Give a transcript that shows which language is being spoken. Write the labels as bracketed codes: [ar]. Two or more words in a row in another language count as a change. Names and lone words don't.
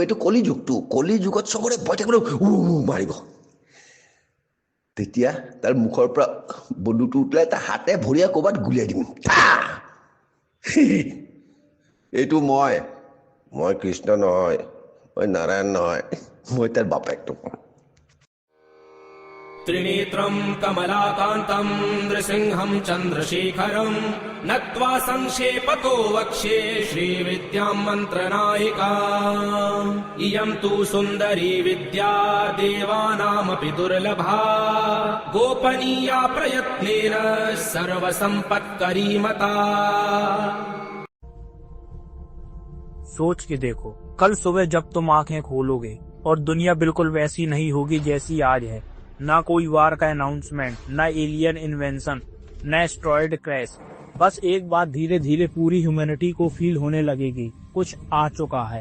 [as] এইটো কলিযুগত চবৰে ভয় থাকিব, মাৰিব। তেতিয়া তাৰ মুখৰ পৰা বন্দুকটো উঠলাই তাৰ হাতে ভৰিয়ে ক'ৰবাত গুলিয়াই দিম। এইটো মই কৃষ্ণ নহয়, মই নাৰায়ণ নহয়, মই তাৰ বাপেকটো। [sa] त्रिनेत्रं कमलाकान्तं नृसिंहं चन्द्रशेखरं नत्वा संक्षेपतो वक्ष्ये श्रीविद्यां मन्त्रनायिका। इयं तु सुन्दरी विद्या देवानामपि दुर्लभा, गोपनीया प्रयत्नेन सर्वसम्पत्करी मता। [hi] सोच के देखो, कल सुबह जब तुम आंखें खोलोगे और दुनिया बिल्कुल वैसी नहीं होगी जैसी आज है। ना कोई वार का अनाउंसमेंट, ना [en] alien invention, [hi] ना [en] asteroid crash. [hi] बस एक बात धीरे धीरे पूरी ह्यूमैनिटी को फील होने लगेगी, कुछ आ चुका है।